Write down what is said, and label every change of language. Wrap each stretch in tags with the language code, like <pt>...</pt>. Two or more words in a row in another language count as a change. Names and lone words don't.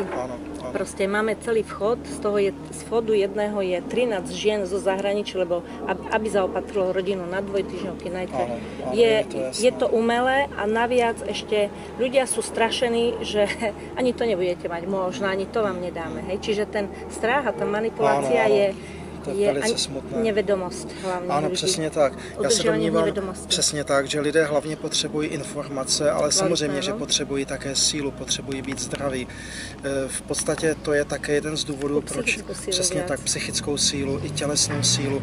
<sk>Proste máme celý vchod, z vchodu jedného je 13 žien zo zahraničia, lebo aby zaopatrilo rodinu na dvojtýždňovky, je to umelé a naviac ešte ľudia sú strašení, že ani to nebudete mať, možno ani to vám nedáme. Hej? Čiže ten strach a tá manipulácia je velice smutné.</sk> <cs>Nevědomost hlavně. Ano, přesně tak. Já se domnívám přesně tak, že lidé hlavně potřebují informace, ale samozřejmě, že potřebují také sílu, potřebují být zdraví. V podstatě to je také jeden z důvodů, proč přesně tak psychickou sílu i tělesnou sílu.</cs>